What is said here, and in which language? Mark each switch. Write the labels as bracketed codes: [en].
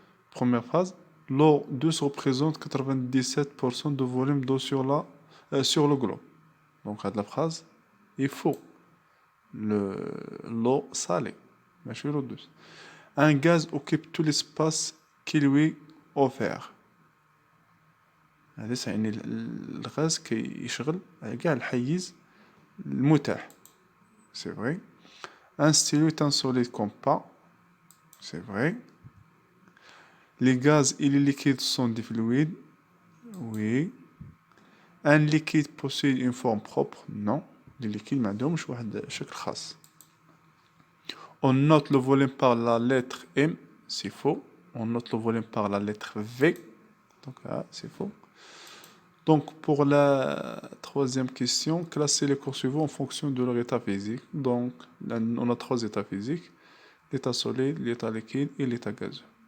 [fr] Première phrase: l'eau douce représente 97% de volume d'eau sur le globe. Donc la phrase est faux. L'eau salée, [ar] ماشي [fr] l'eau douce. Un gaz occupe tout l'espace qui lui est offert. [ar] هذا يعني الغاز كيشغل كاع الحيز المتاح. [fr] C'est vrai. Un stylo est un solide compas. C'est vrai. Les gaz et les liquides sont des fluides. Oui. Un liquide possède une forme propre. Non. Les liquides [ar] ما عندهمش واحد شكل خاص. [fr] On note le volume par la lettre M. C'est faux. On note le volume par la lettre V. Donc là, c'est faux. Donc pour la troisième question, classer les corps suivants en fonction de leur état physique. Donc on a 3 états physiques: l'état solide, l'état liquide et l'état gazeux.